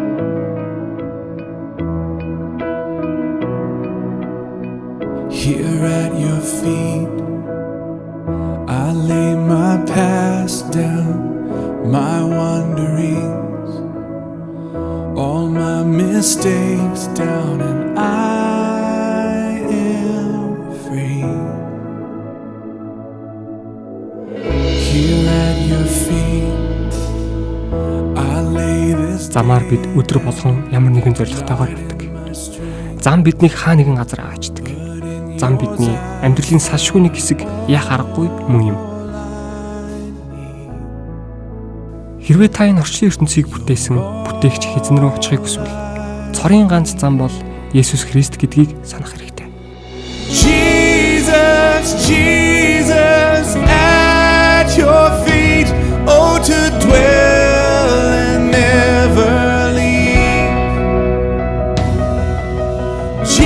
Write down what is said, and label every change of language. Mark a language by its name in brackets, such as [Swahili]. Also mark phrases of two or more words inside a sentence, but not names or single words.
[English] Here at your feet, I lay my past down, my wanderings, all my mistakes down, and I am free. Here at your feet, [Mongolian] Замаар бид өдөр болгон ямар нэгэн зорилготойгоор явдаг. Зам биднийг хаа нэгэн газар аваачдаг. Зам бидний амьдралын салшгүй нэг хэсэг яах аргагүй мөн юм. Хэрвээ та энэ орчлын ертөнцийг бүтээсэн бүтээгч хэзэн рүү очихыг хүсвэл цорын ганц зам бол Есүс Христ гэдгийг санах хэрэгтэй. [English] Jesus, Jesus, at your feet, oh to dwell and never leave.